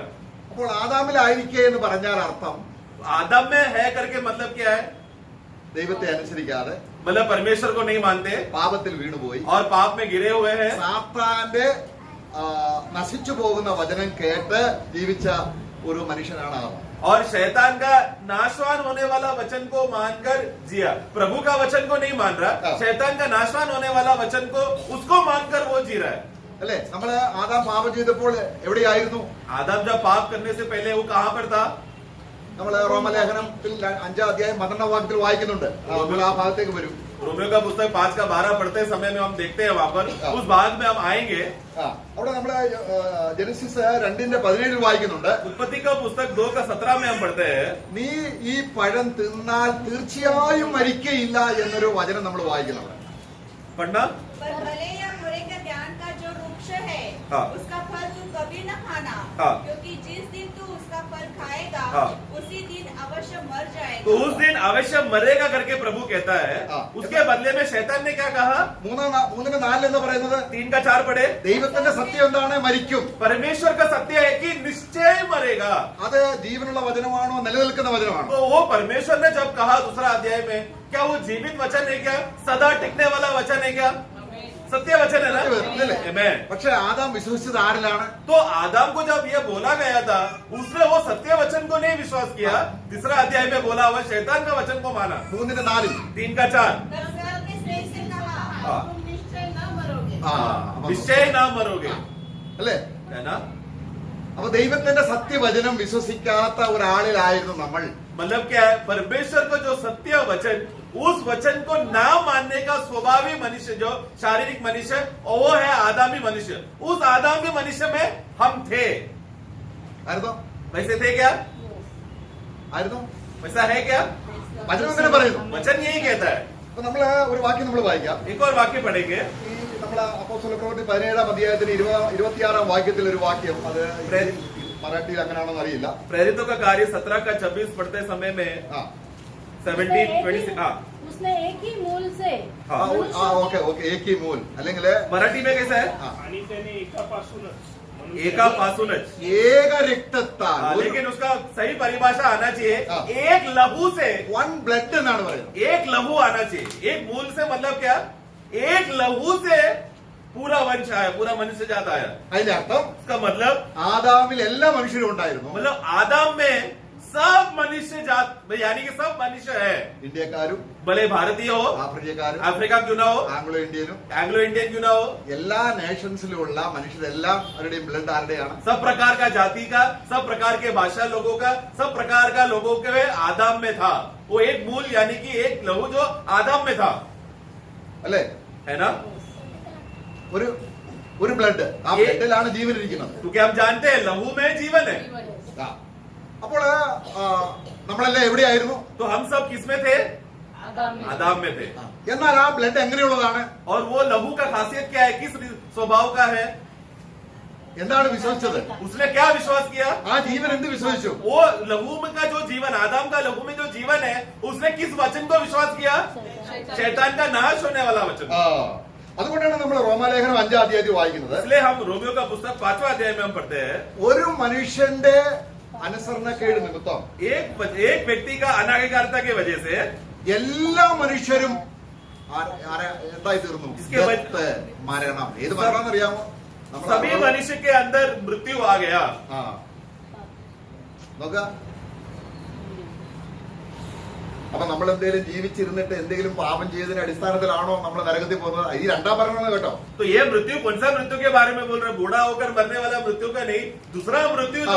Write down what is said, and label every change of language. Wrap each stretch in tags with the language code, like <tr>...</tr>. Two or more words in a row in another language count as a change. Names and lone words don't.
<ml>അപ്പോൾ ആദാമിലായിരിക്കുക എന്ന് പറഞ്ഞാൽ അർത്ഥം</ml> <hi>आदम में है करके मतलब क्या है?</hi> <ml>ദൈവത്തെ അനുസരിക്കാതെ,</ml> <hi>मतलब परमेश्वर को नहीं मानते</hi> <ml>പാപത്തിൽ വീണുപോയി</ml> <hi>और पाप में गिरे हुए हैं,</hi> <ml>സാത്താന്റെ നശിച്ചു പോകുന്ന വചനം കേട്ട് ജീവിച്ച ഒരു മനുഷ്യനാണ് ആദാം.</ml> <hi>और शैतान का नाशवान होने वाला वचन को मानकर जिया. प्रभु का वचन को नहीं मान रहा, शैतान का नाशवान होने वाला वचन को उसको मानकर वो जी रहा है.</hi> <ml>അല്ലെ? നമ്മള് ആദാം പാപം ചെയ്തപ്പോൾ എവിടെയായിരുന്നു?</ml> <hi>आदम जब पाप करने से पहले वो कहाँ पर था?</hi> <ml>നമ്മള് റോമലേഖനത്തിൽ 5-ാം അധ്യായം 12-ാം വാക്യത്തിൽ വായിക്കുന്നുണ്ട്. നമ്മൾ ആ ഭാഗത്തേക്ക് വരും.</ml> <hi>रोमियो का पुस्तक 5:12 पढ़ते समय में हम देखते हैं वहाँ पर, उस भाग में हम आएंगे.</hi> <ml>അവിടെ നമ്മള് ജനസിസ് 2:17 വായിക്കുന്നുണ്ട്.</ml> <hi>उत्पत्ति का पुस्तक 2:17 में हम पढ़ते हैं.</hi> <ml>നീ ഈ പഴം തിന്നാൽ തീർച്ചയായും മരിക്കയില്ല എന്നൊരു വചനം നമ്മൾ വായിക്കുന്നുണ്ട്.</ml> <hi>पढ़ना. पर भले या बुरे का ज्ञान का जो वृक्ष है उसका फल तू कभी न खाना, क्योंकि जिस दिन तू उसका फल खाएगा हाँ। उसी दिन अवश्य मर जाएगा। तो उस दिन अवश्य मरेगा करके प्रभु कहता है। हाँ। उसके बदले में शैतान ने क्या कहा?</hi> <ml>3:4 എന്ന് പറയുന്നത്</ml> <hi>3:4 पढ़े।</hi> <ml>ദൈവത്തിന്റെ സത്യം എന്താണ്? മരിക്കും.</ml> <hi>परमेश्वर का सत्य है कि निश्चय मरेगा।</hi> <ml>അത് ജീവനുള്ള വചനമാണോ നിലനിൽക്കുന്ന വചനമാണോ?</ml> <hi>तो वो परमेश्वर ने जब कहा दूसरा अध्याय में, क्या वो जीवित वचन है क्या? सदा टिकने वाला वचन है क्या? सत्य वचन है ना? Amen।</hi> <ml>പക്ഷെ ആദാം വിശ്വസിച്ചത് ആരിലാണ്?</ml> <hi>तो आदम को जब ये बोला गया था, उसने वो सत्य वचन को नहीं विश्वास किया। तीसरा अध्याय में बोला हुआ शैतान का वचन को माना। 3:4 3:4 दरअसल के स्नेह से कहा, हाँ। तुम निश्चय न मरोगे। निश्चय ना मरोगे,</hi> <ml>അല്ലേ?</ml> <hi>है ना?</hi> <ml>അപ്പൊ ദൈവത്തിന്റെ സത്യവചനം വിശ്വസിക്കാത്ത ഒരാളിലായിരുന്നു നമ്മൾ.</ml> <hi>मतलब क्या है? परमेश्वर को जो सत्य वचन, उस वचन को ना मानने का स्वभावी मनुष्य, जो शारीरिक मनुष्य, और वो है आदामी मनुष्य। उस आदामी मनुष्य में हम थे।</hi> <ml>ആയിരുന്നോ?</ml> <hi>वैसे थे क्या?</hi> <ml>ആയിരുന്നോ?</ml> <hi>वैसा है क्या?</hi> <ml>വചനം അങ്ങനെ പറയുന്നു.</ml> <hi>वचन यही कहता है।</hi> <ml>അപ്പൊ നമ്മള് ഒരു വാക്യം നമ്മൾ വായിക്കാം.</ml> <hi>एक और वाक्य पढ़ेंगे।</hi> <ml>ഈ നമ്മളെ അപ്പോസ്തല പ്രവൃത്തി 17-ാം അധ്യായത്തിന് 26-ാം വാക്യത്തിൽ ഒരു വാക്യം, അത് മറാഠിയിൽ അങ്ങനെയാണെന്ന് അറിയില്ല.</ml> <hi>प्रेरितों का कार्य 17 का 26 पढ़ते समय में ആ 17-26 हाँ उसने एक ही मूल से हाँ</hi> <ml>ഓക്കെ</ml> <hi>एकी मूल</hi> <ml>അല്ലെങ്കിൽ</ml> <hi>मराठी में कैसा है?</hi> <mr>आणि त्याने एकापासूनच एका पासूनच।</mr> <ml>ഏക രക്തത്താൽ</ml> <hi>लेकिन उसका सही परिभाषा आना चाहिए, हाँ। एक लहू से,</hi> <en>one blood</en> <ml>എന്നാണ് പറയുന്നത്.</ml> <hi>एक लहू आना चाहिए। एक मूल से मतलब क्या? एक लहू से पूरा वंश आया, पूरा मनुष्य जात आया।</hi> <ml>അതിന്റെ അർത്ഥം</ml> <hi>इसका मतलब</hi> <ml>ആദാമിൽ എല്ലാ മനുഷ്യരും ഉണ്ടായിരുന്നു.</ml> <hi>आदम में सब मनुष्य जात, यानी कि सब मनुष्य है।</hi> <ml>ഇന്ത്യക്കാരും</ml> <hi>भले भारतीय हो,</hi> <ml>ആഫ്രിക്കക്കാരും</ml> <hi>अफ्रीका क्यों ना हो,</hi> <ml>ആംഗ്ലോ ഇന്ത്യനും</ml> <hi>एंग्लो इंडियन क्यों ना हो,</hi> <ml>എല്ലാ നേഷൻസിലുള്ള മനുഷ്യരെല്ലാം അവരുടെയും ബ്ലഡ് ആരുടെയാണ്?</ml> <hi>सब प्रकार का जाति का, सब प्रकार के भाषा लोगों का, सब प्रकार का लोगों के आदम में था। वो एक मूल यानी कि एक लहू जो आदम में था,</hi> <ml>അല്ലേ?</ml> <hi>है ना?</hi> <ml>ഒരു ബ്ലഡ്, ആ</ml> <hi>ये-</hi> <ml>ബ്ലഡിലാണ് ജീവൻ ഇരിക്കുന്നത്.</ml> <hi>क्योंकि हम जानते हैं लहू में जीवन है।</hi> <ml>ആ. അപ്പോൾ നമ്മളെല്ലാം എവിടെയായിരുന്നു?</ml> <hi>तो हम सब किसमें थे? आदम में थे।</hi> <ml>എന്നാൽ ആ ബ്ലഡ് എങ്ങനെയുള്ളതാണ്?</ml> <hi>और वो लहू का खासियत क्या है? किस स्वभाव का है?</hi> <ml>എന്താണ് വിശ്വസിച്ചത്?</ml> <hi>उसने क्या विश्वास किया?</hi> <ml>ആ ജീവൻ എന്ത് വിശ്വസിച്ചു?</ml> <hi>वो लहू में का जो जीवन, आदम का लहू में जो जीवन है, उसने किस वचन को विश्वास किया? शैतान का नाश होने वाला वचन। ആ.</hi> <ml>അതുകൊണ്ടാണ് നമ്മൾ റോമാലേഖനം 5-ാം അധ്യായത്തിൽ വായിക്കുന്നത്.</ml> <hi>इसलिए हम रोमियो का पुस्तक 5वां अध्याय में हम पढ़ते हैं,</hi> <ml>ഒരു മനുഷ്യന്റെ അനുസരണക്കേട് നിമിത്തം</ml> <hi>एक व्यक्ति का अनाज्ञाकारिता की वजह से</hi> <ml>എല്ലാ മനുഷ്യരും എന്തായി തീർന്നു?</ml> <hi>इसके वजह-</hi> <ml>ഡെത്ത്, മരണം. ഏത് മരണം അറിയാമോ?</ml> <hi>सभी मनुष्य के अंदर मृत्यु आ गया।</hi> <ml>ആ നോക്ക. അപ്പൊ നമ്മൾ എന്തെങ്കിലും ജീവിച്ചിരുന്നിട്ട് എന്തെങ്കിലും പാപം ചെയ്തതിന്റെ അടിസ്ഥാനത്തിലാണോ നമ്മൾ നരകത്തിൽ പോകുന്നത്? ഈ രണ്ടാം മരണം കേട്ടോ.</ml> <hi>तो ये मृत्यु कौन सा मृत्यु के बारे में बोल रहे हैं? बूढ़ा होकर मरने वाला मृत्यु का नहीं, दूसरा मृत्यु जो</hi>